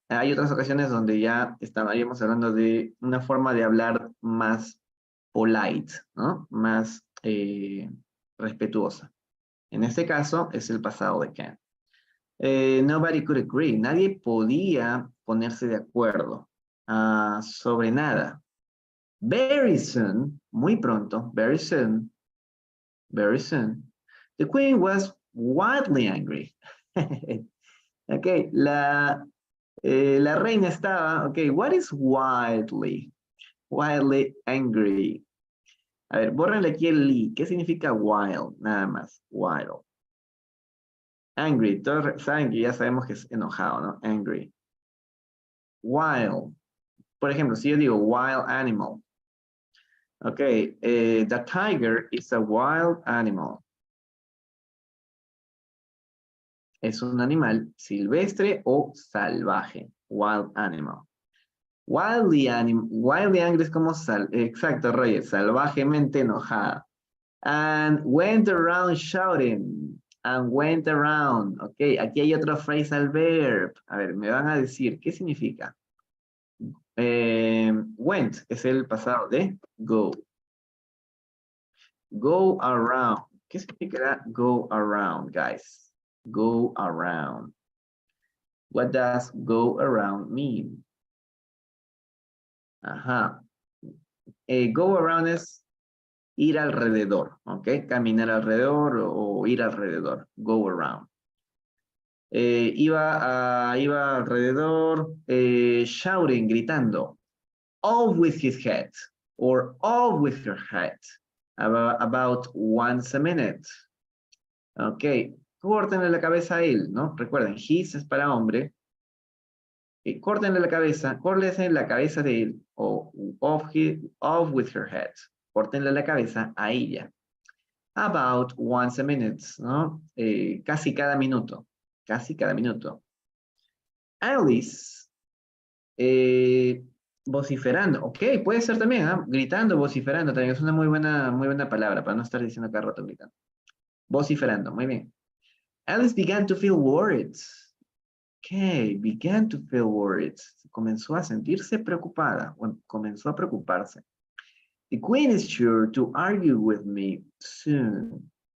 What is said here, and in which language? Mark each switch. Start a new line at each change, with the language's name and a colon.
Spanish: Hay otras ocasiones donde ya estaríamos hablando de una forma de hablar más polite, ¿no? Más respetuosa. En este caso es el pasado de can.
English: Nobody could agree.
Spanish: Nadie podía ponerse de acuerdo sobre nada.
English: Very soon,
Spanish: muy pronto,
English: very soon, the queen was wildly angry.
Spanish: Ok, la reina estaba, ok,
English: what is wildly? Wildly angry.
Spanish: A ver, bórrenle aquí el li. ¿Qué significa wild? Nada más, wild. Angry, todos saben que ya sabemos que es enojado, ¿no? Angry. Wild. Por ejemplo, si yo digo wild animal.
English: Ok, the tiger is a wild animal.
Spanish: Es un animal silvestre o salvaje. Wild animal. Wildly angry es como exacto, Roger, salvajemente enojada.
English: And went around shouting. And went around.
Spanish: Ok, aquí hay otro phrasal verb. A ver, me van a decir, ¿qué significa? Went es el pasado de go. Go around. ¿Qué significará go around, guys?
English: Go around. What does go around mean? Ajá.
Spanish: Go around es ir alrededor, ¿ok? Caminar alrededor o ir alrededor.
English: Go around.
Spanish: Iba alrededor shouting, gritando.
English: Off with his head. Or off with her head. About once a minute. Ok.
Spanish: Córtenle la cabeza a él, ¿no? Recuerden, his es para hombre. Córtenle la cabeza de él, o
English: off with her head.
Spanish: Córtenle la cabeza a ella.
English: About once a minute,
Spanish: ¿no? Casi cada minuto. Casi cada minuto. Alice, vociferando. Ok, puede ser también, ¿eh? Gritando, vociferando también. Es una muy buena palabra para no estar diciendo cada rato gritando. Vociferando, muy bien.
English: Alice began to feel worried. Okay, began to feel worried.
Spanish: Comenzó a sentirse preocupada. Bueno, comenzó a preocuparse.
English: The queen is sure to argue with me soon.